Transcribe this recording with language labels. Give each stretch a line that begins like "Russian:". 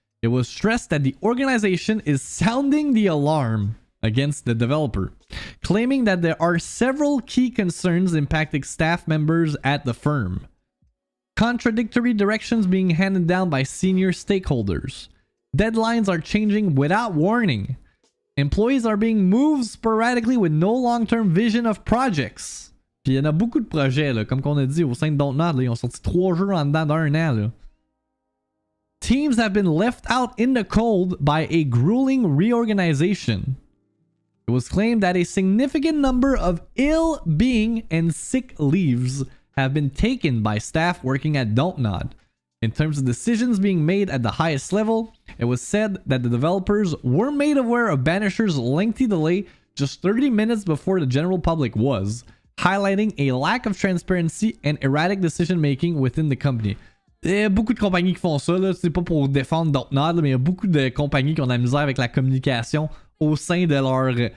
English: It was stressed that the organization is sounding the alarm against the developer, claiming that there are several key concerns impacting staff members at the firm. Contradictory directions being handed down by senior stakeholders. Deadlines are changing without warning. Employees are being moved sporadically with no long-term vision of projects.
French: Puis il y en a beaucoup de projets, là, comme qu'on a dit au sein de Don't Nod, là, ils ont sorti 3 jeux en dedans d'1 an. Là.
English: Teams have been left out in the cold by a grueling reorganization. It was claimed that a significant number of ill-being and sick leaves have been taken by staff working at Don't Nod. In terms of decisions being made at the highest level, it was said that the developers were made aware of Banisher's lengthy delay just 30 minutes before the general public was, highlighting a lack of transparency and erratic decision-making within the company.
French: Il y a beaucoup de compagnies qui font ça, là. C'est pas pour défendre Don't Nod, mais il y a beaucoup de compagnies qui ont de la misère avec la communication au sein de leur...